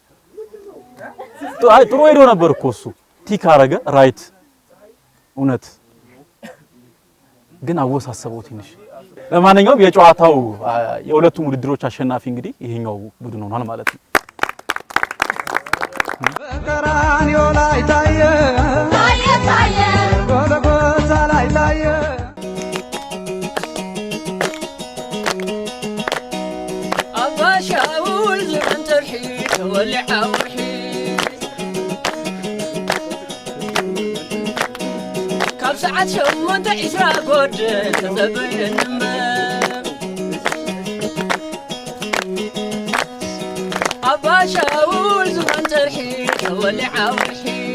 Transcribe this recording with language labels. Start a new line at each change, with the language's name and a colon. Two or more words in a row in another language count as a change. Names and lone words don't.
Amharic: ጥሩ ሄዶ ነበር እኮ እሱ ቲክ አረገ ራይት እውነት ግን አወሳሰበው ትንሽ ለማንኛውም የጨዋታው የሁለቱም ውድድሮች አሸናፊ እንግዲህ ይሄኛው ቡድን ሆኗል ማለት ነው በቀራንዮ ላይ ታየ ታየ ጎልጎታ ላይ ታየ
Tigrinya: አባሻውል ዘመን ተርሒ ተወልዓ ወርሒ ካብ ሰዓት 8:20 ጎድል ተዘበየን አባሻውል ዘመን ተርሒ ተወልዓ ወርሒ